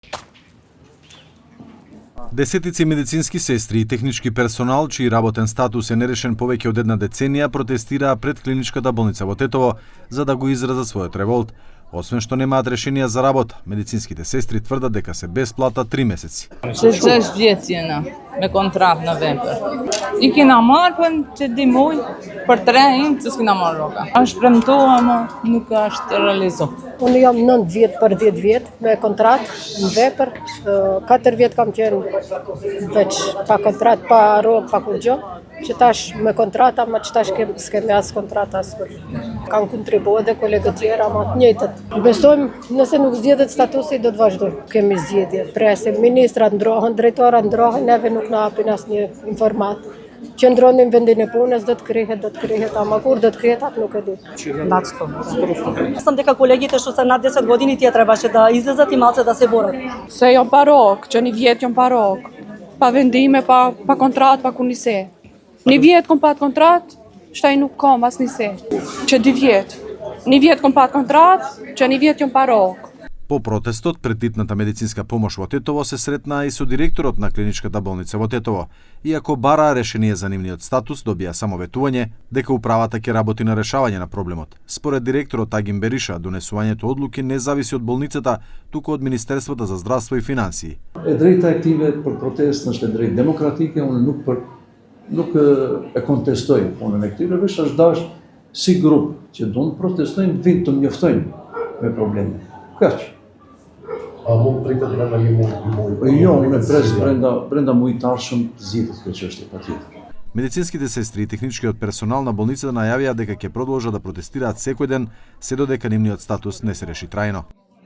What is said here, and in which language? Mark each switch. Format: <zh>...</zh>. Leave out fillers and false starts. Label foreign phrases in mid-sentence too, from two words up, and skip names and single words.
<mk>Десетици медицински сестри и технички персонал, чиј работен статус е нерешен повеќе од една деценија, протестираа пред клиничката болница во Тетово за да го изразат својот револт. Освен што немаат решенија за работа, медицинските сестри тврдат дека се без плата 3 месеци.</mk> <sq>6 vjet jena me kontratë në vepër. I kena marrë për që dimoj për 3 im që s'kena marrë roka. Është premtoa, ama nuk është realizoh. Unë jam 9 vjet për 10 vjet me kontratë në vepër. 4 vjet kam qenë veç pa kontratë, pa rrogë, pa kur gjë. Që tash me kontrata, ma që tash s'kemi as kontrata as për. Kanë kontribuar dhe kolegët tjera, ma të njëjtët. Besojmë, nëse nuk zgjedhet statusi, do të vazhdojmë. Kemi zgjedhje, presim, ministrat ndrohen, drejtorat ndrohen, neve nuk na hapin asnjë informat. Qëndronim vendin e punës, do të krihet, ama kur do të krihet, atë nuk e di.</sq> <mk>Sam дека колегите што се над 10 години тие требаше да излезат и малце да се борат.</mk> <sq>Se jam pa rok, që një vjet jam pa rok. Pa vendime, pa kontrat, pa kur nise. Një vjet kom pat kontrat, shtaj nuk kom as nise. Që 2 vjet. Një vjet kom pat kontrat, që një vjet jam pa rok.</sq> <mk>По протестот пред итната медицинска помош во Тетово се сретнаа и со директорот на клиничката болница во Тетово. Иако бараа решение за нивниот статус, добија само ветување дека управата ќе работи на решавање на проблемот. Според директорот Агим Бериша, донесувањето одлуки не зависи од болницата, туку од Министерството за здравство и финансии.</mk> <sq>E drejta e këtime për protestën është e drejtë demokratike, unë nuk e kontestoj punën e këtyre, veç është dash si grup që duan protestojnë, vinë të njoftojnë me probleme. Kaq. A mund pritet brenda një muaj? Jo, unë pres brenda muajtarshëm zgjidhet kjo çështje patjetër.</sq> <mk>Медицинските сестри и техничкиот персонал на болницата најавија дека ќе продолжат да протестираат секој ден се додека нивниот статус не се реши трајно.</mk>